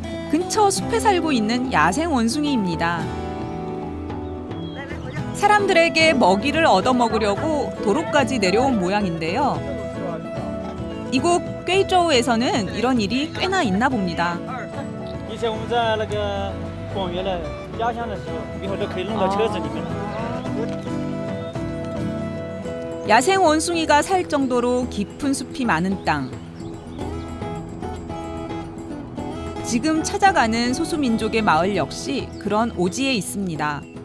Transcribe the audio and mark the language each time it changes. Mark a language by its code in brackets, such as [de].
[ko] 근처 숲에 살고 있는 야생 원숭이입니다. 사람들에게 먹이를 얻어먹으려고 도로까지 내려온 모양인데요. 이곳 꾀이저우에서는 이런 일이 꽤나 있나 봅니다. [zh] 以前我们在那个广元的压箱的时候，一会儿都可以弄到车子里面了。 [ko] 야생 원숭이가 살 정도로 깊은 숲이 많은 땅. 지금 찾아가는 소수민족의 마을 역시 그런 오지에 있습니다.